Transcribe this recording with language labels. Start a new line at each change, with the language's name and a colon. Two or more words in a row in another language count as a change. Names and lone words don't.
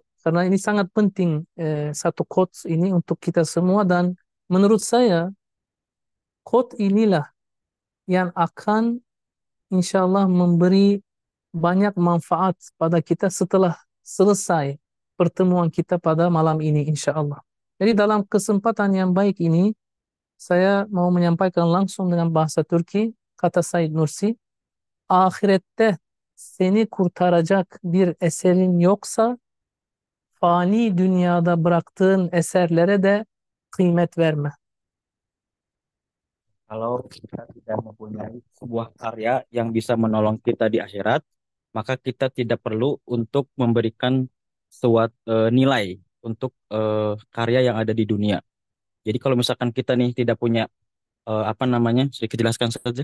Indonesian: Karena ini sangat penting satu quotes ini untuk kita semua, dan menurut saya quote inilah yang akan
Arabic: insya Allah
Indonesian: memberi banyak manfaat pada kita setelah selesai pertemuan kita pada malam ini
Arabic: insya Allah.
Indonesian: Jadi dalam kesempatan yang baik ini, saya mau menyampaikan langsung dengan bahasa Turki, kata Said Nursi,
Turkish: ahirette seni kurtaracak bir eserin yoksa, fani dünyada bıraktığın eserlere de kıymet verme.
Indonesian: Kalau kita tidak mempunyai sebuah karya yang bisa menolong kita di akhirat, maka kita tidak perlu untuk memberikan suatu nilai untuk karya yang ada di dunia. Jadi kalau misalkan kita nih tidak punya apa namanya, sedikit jelaskan saja.